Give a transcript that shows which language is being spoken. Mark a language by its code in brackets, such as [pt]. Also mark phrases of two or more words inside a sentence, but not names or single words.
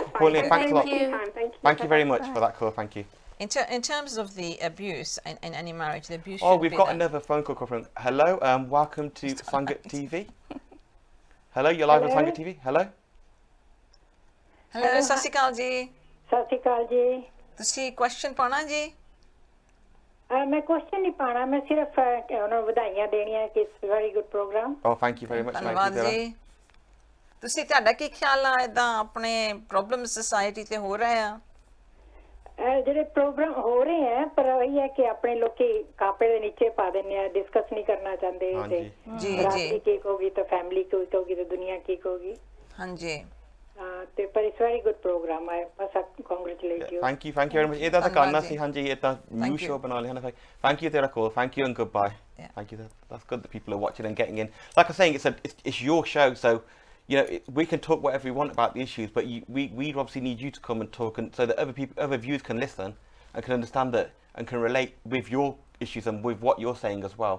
[en] it's calling fine. in. Thanks a lot. Thank you. Thank you. Thank you very much Bye. for that call. Thank you. In terms of the abuse in any marriage, the abuse. Oh, should we've be got there. another phone call from. Hello, welcome to Sangat TV. Hello, you're live on Hello? Sangat TV. Hello. Hello, [pa] ਸਤਿ ਸ਼੍ਰੀ ਅਕਾਲ ਜੀ ਸਤਿ ਸ਼੍ਰੀ ਅਕਾਲ ਜੀ ਤੁਸੀਂ ਕੁਐਸਚਨ ਪਾਣਾ ਜੀ ਮੈਂ ਕੁਐਸਚਨ ਨਹੀਂ ਪਾਣਾ ਮੈਂ ਸਿਰਫ ਉਹਨਾਂ ਨੂੰ ਵਧਾਈਆਂ ਦੇਣੀਆਂ ਕਿ [en] it's very good program Oh, thank you very much. [pa] ਧੰਨਵਾਦ [en] Thank you, [pa] ਜੀ ਤੁਸੀਂ ਤੁਹਾਡਾ ਕੀ ਖਿਆਲ ਆ ਇਦਾਂ ਆਪਣੇ [en] problem society [pa] ਤੇ ਹੋ ਰਹੇ ਆ ਜਿਹੜੇ ਪ੍ਰੋਗਰਾਮ ਹੋ ਰਹੇ ਹੈ ਪਰ ਇਹ ਹੈ ਕਿ ਆਪਣੇ ਲੋਕੀ ਕਾਪੇ ਦੇ ਨੀਚੇ ਪਾ ਦਿੰਦੇ ਆ ਡਿਸਕਸ ਨਹੀਂ ਕਰਨਾ ਚਾਹੁੰਦੇ ਹਾਂਜੀ। ਜੀ, ਰਾਸ਼ਟਰੀ ਜੀ। ਕੀ ਕਹੋਗੀ ਤਾਂ ਫੈਮਿਲੀ ਕੀ ਕਹੋਗੀ ਤਾਂ ਦੁਨੀਆ ਕੀ ਕਹੋਗੀ ਹਾਂਜੀ ਤੇ ਪਰ [en] it's very good program [pa] ਹੈ ਬਸ [en] congratulate you Thank you very much. [pa] ਇਹਦਾ ਤਾਂ ਧੰਨਵਾਦ ਕਰਨਾ ਜੀ। ਸੀ ਹਾਂਜੀ ਇਹ ਤਾਂ ਨਿਊ [en] Thank you. [pa] ਸ਼ੋ ਬਣਾ ਲਿਆ ਨਾ [en] Thank you ਤੇਰਾ call. Thank you and goodbye. Yeah. Thank you. That's good that people are watching and getting in. Like I'm saying, it's your show, so you know we can talk whatever we want about the issues, but we obviously need you to come and talk, and so that other viewers can listen and can understand that and can relate with your issues and with what you're saying as well.